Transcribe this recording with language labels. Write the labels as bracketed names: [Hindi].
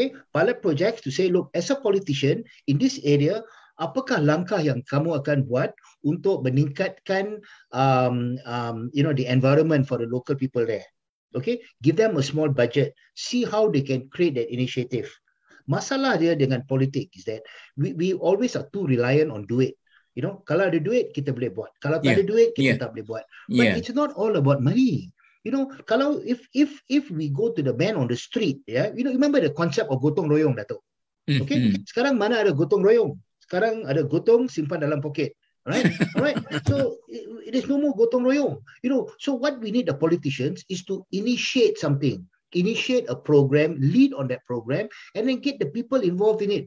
[English] Pilot projects to say, look, as a politician in this area, [Malay] apakah langkah yang kamu akan buat untuk meningkatkan [English] the environment for the local people there. Give them a small budget, see how they can create that initiative. [Malay] Masalah dia dengan politik [English] is that we always are too reliant on duit. [Malay] Kalau ada duit kita boleh buat, kalau tak ada duit kita tak boleh buat. [English] But it's not all about money. Kalau if we go to the man on the street, remember the concept of gotong royong, Datuk. [Malay] Sekarang mana ada gotong royong? Sekarang ada gotong simpan dalam poket. Right? [English] So there's no more gotong royong. So what we need the politicians is to initiate something, initiate a program, lead on that program, and then get the people involved in it.